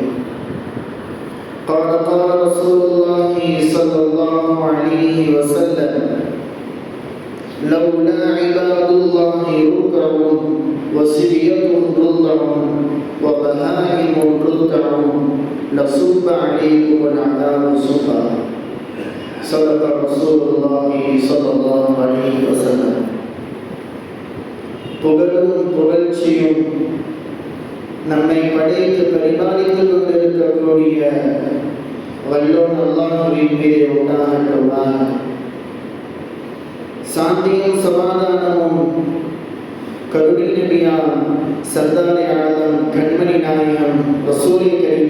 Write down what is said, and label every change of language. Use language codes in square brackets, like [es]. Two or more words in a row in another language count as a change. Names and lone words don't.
[ar] قال رسول الله صلى الله عليه وسلم: لولا عباد الله ركع وسرية رضع وبهائم رضع لصب عليكم العذاب صبا. صدق رسول الله صلى الله عليه وسلم. [ta] புகழும் புகழ்ச்சியும் நம்மை படைத்து பரிபாலித்துக் கொண்டிருக்கக்கூடிய வல்லோன் அல்லாஹ்வின் மீது உண்டாகட்டுமாக. சாந்தியும் சமாதானமும் கருணை நபியாம் சர்தார் ஆலம் கண்மணி நாயகம் [ar] رسول كريم